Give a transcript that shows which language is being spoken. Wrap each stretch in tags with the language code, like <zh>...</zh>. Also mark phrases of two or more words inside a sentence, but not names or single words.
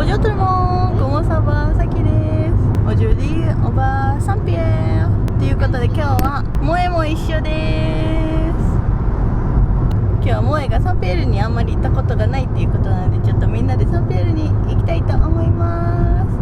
<fr>Bonjour tout le monde! Comment ça va?</fr> <ja>さきです。</ja> <fr>Aujourd'hui, on va Saint-Pierre.</fr> <ja>ということで今日は萌えも一緒です。今日は萌えがサンピエールにあんまり行ったことがないっていうことなので、ちょっとみんなでサンピエールに行きたいと思います。</ja>